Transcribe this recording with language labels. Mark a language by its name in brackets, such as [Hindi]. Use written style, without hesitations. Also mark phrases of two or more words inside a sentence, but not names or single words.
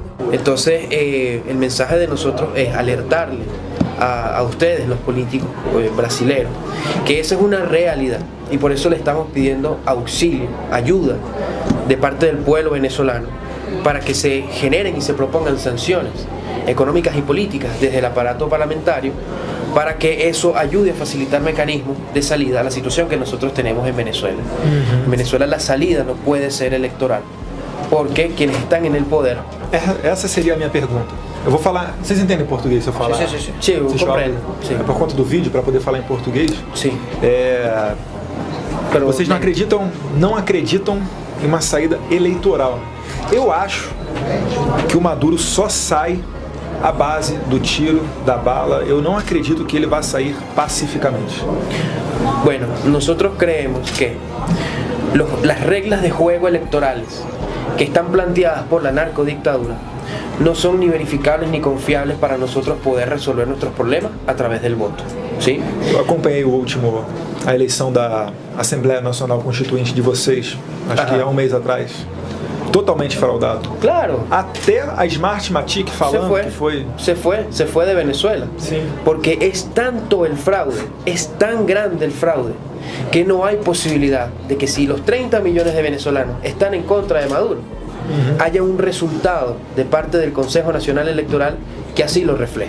[Spanish] Entonces, el mensaje de nosotros es alertarle a ustedes, los políticos brasileños, que esa es una realidad y por eso le estamos pidiendo auxilio, ayuda de parte del pueblo venezolano para que se generen y se propongan sanciones económicas y políticas desde el aparato parlamentario para que eso ayude a facilitar mecanismos de salida a la situación que nosotros tenemos en Venezuela. En Venezuela la salida no puede ser electoral, porque quienes están en el poder... [Portuguese] Essa seria a minha pergunta. Eu vou falar... Vocês entendem português se eu falar? Sim, eu compreendo. É por conta do vídeo, para poder falar em português? Sim. Vocês não acreditam em uma saída eleitoral. Eu acho que o Maduro só sai à base do tiro, da bala. Eu não acredito que ele vá sair pacificamente. [Spanish] Bueno, nosotros creemos que las reglas de juego electorales que están planteadas por la narcodictadura no son ni verificables ni confiables para nosotros poder resolver nuestros problemas a través del voto. ¿Sí? [Portuguese] Eu acompanhei a eleição da Assembleia Nacional Constituinte de vocês, acho que há um mês atrás. Totalmente fraudado. Claro. Até a Smartmatic falando que foi... [Spanish] Se fue de Venezuela. Sí. Porque es tanto el fraude, es tan grande el fraude, que no hay posibilidad de que si los 30 millones de venezolanos están en contra de Maduro, haya un resultado de parte del Consejo Nacional Electoral que así lo refleje.